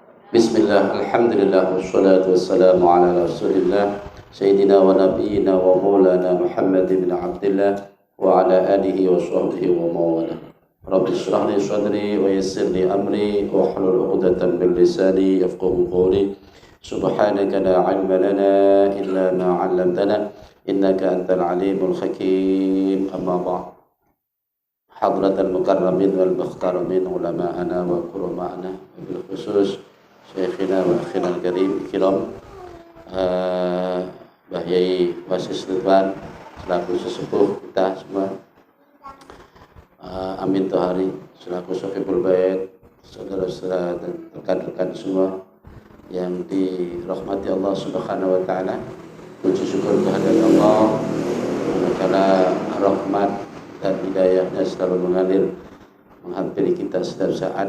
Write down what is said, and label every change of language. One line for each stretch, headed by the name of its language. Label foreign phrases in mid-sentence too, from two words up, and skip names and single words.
Arabic: بسم الله الحمد لله والصلاة والسلام على رسول الله سيدنا ونبينا ومولانا محمد ابن عبد الله وعلى آله وصحبه وموالاه. رب اشرح لي صدري ويسر لي أمري واحلل عقدة من لساني يفقهوا قولي. سبحانك لا علم لنا إلا ما علمتنا إنك أنت العليم الحكيم. أما بعد. حضرة المكرمين والمحترمين علماءنا وقراءنا بالخصوص شيخنا وأخينا الكريم كرام Mbah Yai Wasis Ridwan
Indonesian: selaku sesepuh kita semua,
Arabic: Amin Tohari selaku صاحب البيت,
Indonesian: saudara-saudara dan rekan-rekan semua yang dirahmati
Arabic: الله سبحانه وتعالى.
Indonesian: Puji syukur kehadirat Allah karena rahmat dan hidayahnya selalu mengalir menghampiri kita setiap saat.